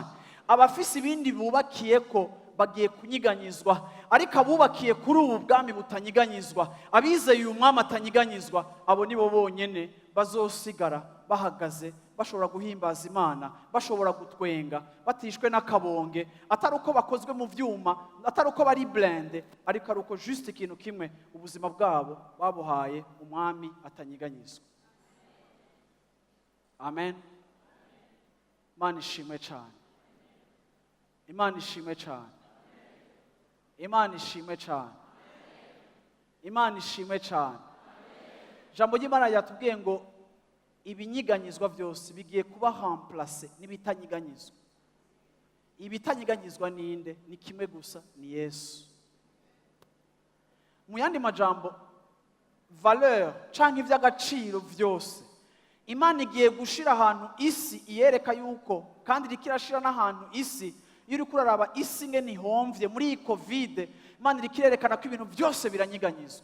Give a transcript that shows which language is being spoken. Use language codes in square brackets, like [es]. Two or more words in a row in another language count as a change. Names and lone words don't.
[rn] Abafise ibindi bubakiye ko bagiye kunyiganyizwa, ariko abubakiye kuri ubu bwami butanyiganyizwa, abizeye uyu mwami atanyiganyizwa, abo nibo bonyene bazosigara bahagaze, bashobora guhimbaza Imana, bashobora gutwenga, batishwe n'akabonge, atari uko bakozwe mu vyuma, atari uko bari blende, ariko ari uko juste ikintu kimwe, ubuzima bwabo babuhaye umwami atanyiganyizwa. Amen. Imana ishimwe cyane. Imana ishimwe cyane. Imana ishimwe cyane. Imana ishimwe cyane. Ijambo ry'Imana ryatubwiye ngo ibinyiganyizwa byose bigiye kuba remplace n'ibitanyiganyizwa. Ibitanyiganyizwa ninde? Ni kimwe gusa, ni Yesu. Mu yandi majambo, valeur canke ivy'agaciro byose Imana igiye gushira ahantu isi iyereka yuko, kandi rikirashira n'ahantu isi iyo uri kuraraba isi ngene ihomvye muri iyi covid, Imana irikirerekana ko ibintu byose biranyiganyizwa.